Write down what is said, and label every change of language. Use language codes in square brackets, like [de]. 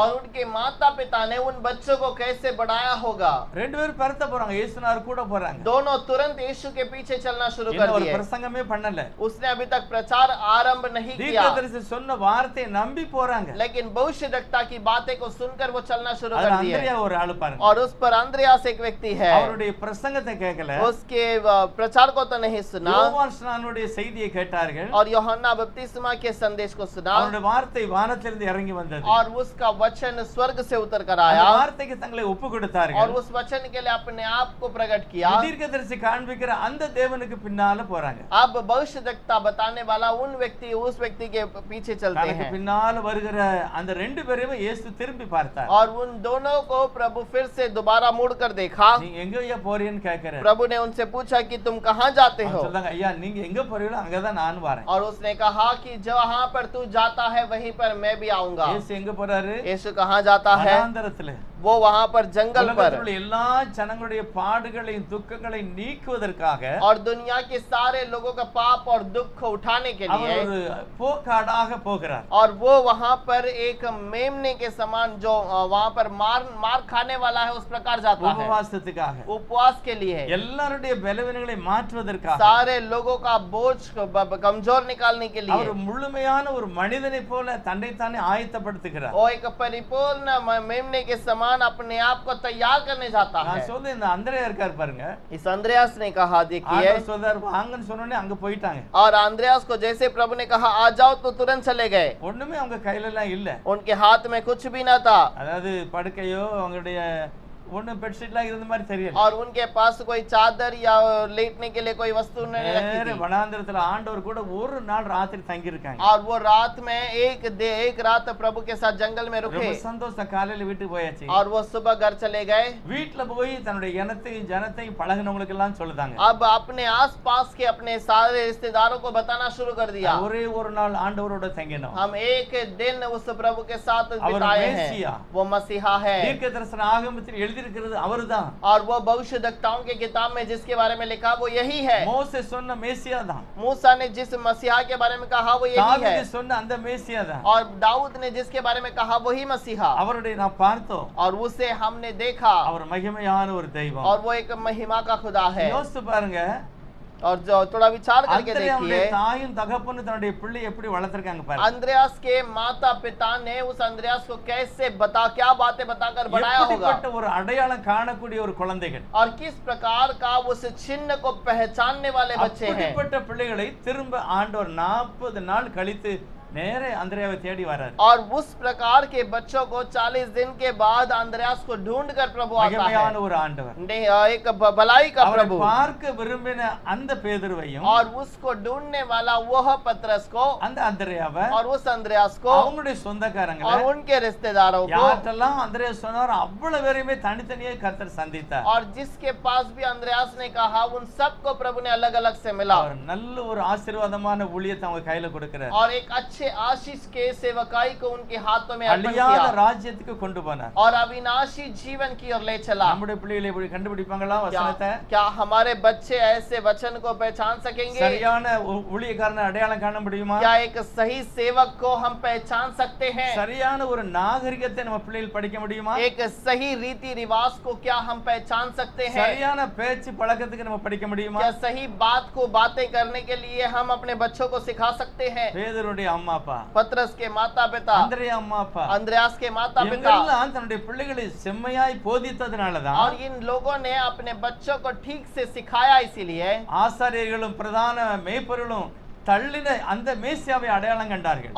[hi] और उनके माता पिता ने उन बच्चों को कैसे बढ़ाया होगा। [ta] ரெண்டு பேரும் பரத்த போறாங்க, இயேசுனார் கூட போறாங்க. [hi] दोनों तुरंत यीशु के पीछे चलना शुरू [ta] இன்னும் [hi] कर [ta] ஒரு [hi] दिए। [ta] பிரசங்கமே பண்ணல. [hi] उसने अभी तक प्रचार आरंभ नहीं किया, [ta] தீர்க்கதரிசி சொன்ன வார்த்தையை நம்பி போறாங்க. [hi] लेकिन भविष्यद्वक्ता की बातें को सुनकर वो चलना शुरू [ta] அதுல [hi] कर दिए। [ta] அந்திரியா ஒரு ஆளு பாருங்க, [hi] और उस पर अंद्रयास एक व्यक्ति है, [ta] அவருடைய பிரசங்கத்தை கேட்கல, [hi] उसके प्रचार को तो नहीं सुना [ta] யோவான் ஸ்நானனுடைய செய்தியை கேட்டார்கள். [hi] और यूहन्ना बपतिस्मा के संदेश को सुना [ta] அவருடைய வார்த்தை வானத்திலிருந்து இறங்கி வந்தது. [hi] और उसका वचन स्वर्ग से उतर कर [ta] அந்த [hi] आया [ta] வார்த்தைக்கு தங்களை ஒப்பு [hi] और [ta] கொடுத்தார்கள். [hi] उस वचन के लिए अपने आप को प्रकट किया। [ta] தீர்க்கதரிசி காண்பிக்கிற அந்த தேவனுக்கு பின்னால போறாங்க. [hi] अब भविष्यद्वक्ता बताने वाला उस व्यक्ति के पीछे चलते [ta] தனக்கு [hi] हैं [ta] பின்னால வருகிற அந்த ரெண்டு பேரையும் இயேசு திரும்பி பார்த்தார். [hi] और उन दोनों को प्रभु फिर से दोबारा मुड़ कर देखा। [ta] நீங்க எங்கயா போறீன்னு கேக்குறாரு. [hi] प्रभु ने उनसे पूछा कि तुम कहाँ जाते हो? [ta] சொல்றாங்க, ஐயா நீங்க எங்க போறீங்களோ அங்கதான் நான் வரேன். [hi] और उसने कहा कि जहाँ पर तू जाता है वहीं पर मैं भी आऊंगा। [ta] இயேசு எங்க போறாரு? [hi] यीशु कहाँ जाता है? [ta] வனாந்தரத்துல. [hi] वो वहाँ पर जंगल पर [ta] உலகத்தில் உள்ள எல்லா ஜனங்களுடைய பாடுகளையும் துக்கங்களையும் நீக்குவதற்காக [hi] और दुनिया के सारे लोगों का पाप और दुख को उठाने के [ta] அவர் [hi] लिए, [ta] ஒரு போக்காடாக போகிறார். [hi] और वो वहाँ पर एक मेमने के समान जो वहाँ पर मार खाने वाला है उस प्रकार जाता है, [ta] உபவாசத்துக்காக, [hi] उपवास के लिए, [ta] எல்லாருடைய பலவீனங்களை மாற்றுவதற்காக, [hi] सारे लोगों का बोझ कमजोर निकालने के लिए [ta] அவர் முழுமையான ஒரு மனிதனை போல தன்னைத்தானே ஆயத்தப்படுத்துகிறார். [hi] वो एक परिपूर्ण मेमने के समान अपने आप को तैयार करने जाता है। [ta] நான் சொல்றேன், இந்த அந்திரேயா இருக்கார் பாருங்க, [hi] इस अंद्रयास ने कहा, देखिए, [ta] ஆண்டவர் சொல்றார் வாங்கன்னு சொன்னோனே அங்க போயிட்டாங்க. [hi] और अंद्रयास को जैसे प्रभु ने कहा आ जाओ तो तुरंत चले गए। [ta] ஒண்ணுமே அவங்க கையில எல்லாம் இல்ல. [hi] उनके हाथ में कुछ भी न था [ta] அதாவது படுக்கையோ அவங்களுடைய ஒண்ணு பெட்ஷீட்லாம் இருந்த மாதிரி தெரியல. [hi] और उनके पास कोई चादर या लेटने के लिए कोई वस्तु नहीं रखी [ta] நேரே [hi] थी। [ta] வனாந்தரத்துல ஆண்டவர் கூட ஒரு நாள் ராத்திரி தங்கி இருக்காங்க. [hi] और वो रात में एक रात प्रभु के साथ जंगल में रुके [ta] ரொம்ப சந்தோஷம். காலையில வீட்டுக்கு போயாச்சு. [hi] और वो सुबह घर चले गए। [ta] வீட்டுல போய் தன்னுடைய இனத்தையும் ஜனத்தையும் பழகினவங்களுக்கு எல்லாம் சொல்லுதாங்க. [hi] अब अपने आस पास के अपने सारे रिश्तेदारों को बताना शुरू कर दिया, [ta] ஒரே ஒரு நாள் ஆண்டவரோட தங்கினோம். [hi] हम एक दिन उस प्रभु के साथ [ta] அவர் [hi] बिताए हैं। [ta] மேசியா, [hi] वो मसीहा है। [ta] தீர்க்க தரிசன ஆகமத்தில் எழுதி எழுதியிருக்கிறது அவர்தான். [hi] और वो भविष्यद्वक्ताओं की किताब में जिसके बारे में लिखा वो यही है। [ta] மோசே சொன்ன மேசியா தான், [hi] मूसा ने जिस मसीहा के बारे में कहा वो यही है, [ta] தாவீது சொன்ன அந்த மேசியா தான். [hi] और दाऊद ने जिसके बारे में कहा वही मसीहा, [ta] அவருடைய நாம் பார்த்தோம். [hi] और उसे हमने देखा, [ta] அவர் மகிமையான ஒரு தெய்வம். [hi] और वो एक महिमा का खुदा है। [ta] யோசித்து பாருங்க, [hi] और जो थोड़ा विचार करके [ta] அந்திரேயாவுடைய [hi] देखिए, [ta] தாயும் தகப்பனும் தன்னுடைய பிள்ளை எப்படி வளர்த்திருக்காங்க பாருங்க. [hi] अंद्रयास के माता पिता ने उस अंद्रयास को कैसे क्या बातें बताकर बढ़ाया होगा, [ta] எப்படிப்பட்ட ஒரு அடையாளம் காணக்கூடிய ஒரு குழந்தைகள், [hi] और किस प्रकार का उस चिन्ह को पहचानने वाले बच्चे हैं। [ta] அப்படிப்பட்ட பிள்ளைகளை திரும்ப ஆண்டவர் 40 நாள் கழித்து நேரே அந்திரேயாவை தேடி வரார். [hi] और उस प्रकार के बच्चों को 40 दिन के बाद अंद्रयास को ढूंढ कर प्रभु आता [ta] மகிமையான [hi] है। [ta] ஒரு ஆண்டவர். [hi] एक भलाई का [ta] அவரை [hi] प्रभु, [ta] பார்க்க விரும்பின அந்த பேதுருவையும் [hi] और उसको ढूंढने वाला वह पतरस को, [ta] அந்த அந்திரேயாவை [hi] और उस अंद्रयास को, [ta] அவங்களுடைய சொந்தக்காரங்களை [hi] और उनके रिश्तेदारों को, [ta] யாரெல்லாம் அந்திரேயா சொன்னார் அவ்வளவு பேரையுமே தனித்தனியே கர்த்தர் சந்தித்தார். [hi] और जिसके पास भी अंद्रयास ने कहा उन सबको प्रभु ने अलग अलग से मिला, [ta] அவர் நல்ல ஒரு ஆசீர்வாதமான ஊழியத்தை அவங்க கையில கொடுக்கிறார். [hi] और एक अच्छे आशीष के सेवकाई को उनके हाथों में अर्पण [ta] அழியாத [hi] किया, [ta] ராஜ்யத்துக்கு கொண்டு போனார். [hi] और अविनाशी जीवन की ओर ले चला। [ta] நம்முடைய பிள்ளைகளை இப்படி கண்டுபிடிப்பாங்களா வசனத்தை? [hi] क्या हमारे बच्चे ऐसे वचन को पहचान सकेंगे? [ta] சரியான ஊழியக்காரனை அடையாளம் காண முடியுமா? [hi] क्या एक सही सेवक को हम पहचान सकते हैं? [ta] சரியான ஒரு நாகரிகத்தை நம்ம பிள்ளைகள் படிக்க முடியுமா? [hi] एक सही रीति रिवाज को क्या हम पहचान सकते हैं? [ta] சரியான பேச்சு பழக்கத்துக்கு நம்ம படிக்க முடியுமா? [hi] क्या सही बात को बातें करने के लिए हम अपने बच्चों को सिखा सकते हैं? [ta] பேதுருடைய அம்மா அப்பா, [hi] पतरस के माता पिता, [ta] அந்திரேயா அம்மா அப்பா, [hi] अंद्रयास के माता पिता, [ta] இவங்கெல்லாம் தன்னுடைய பிள்ளைகளை செம்மையாய் போதித்ததனாலதான் [hi] और इन लोगों ने अपने बच्चों को ठीक से सिखाया, इसीलिए [ta] ஆசாரியர்களும் பிரதான மேய்ப்பர்களும் தள்ளின அந்த மேசியாவை அடையாளம் கண்டார்கள்.